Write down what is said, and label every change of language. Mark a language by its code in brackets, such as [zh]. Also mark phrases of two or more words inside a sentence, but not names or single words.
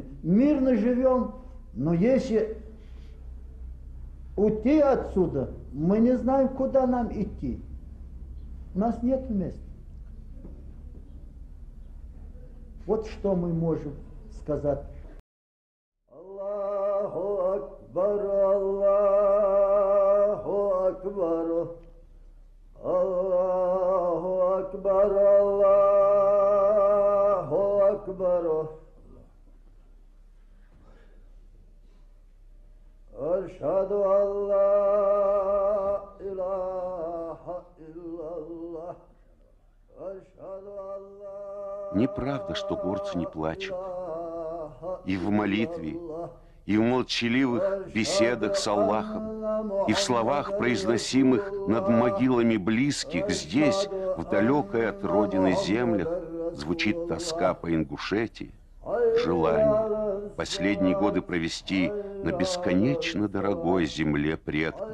[ru] Мирно живем, но если уйти отсюда, мы не знаем, куда нам идти. У нас нет места. Вот что мы можем сказать. [ar] الله أكبر، الله أكبر. الله أكبر، الله أكبر. أشهد أن لا إله إلا الله. أشهد أن. [ru] Неправда, что горцы не плачут. И в молитве, и в молчаливых беседах с Аллахом, и в словах, произносимых над могилами близких, здесь, в далекой от родины землях, звучит тоска по Ингушетии, желание последние годы провести на бесконечно дорогой земле предков.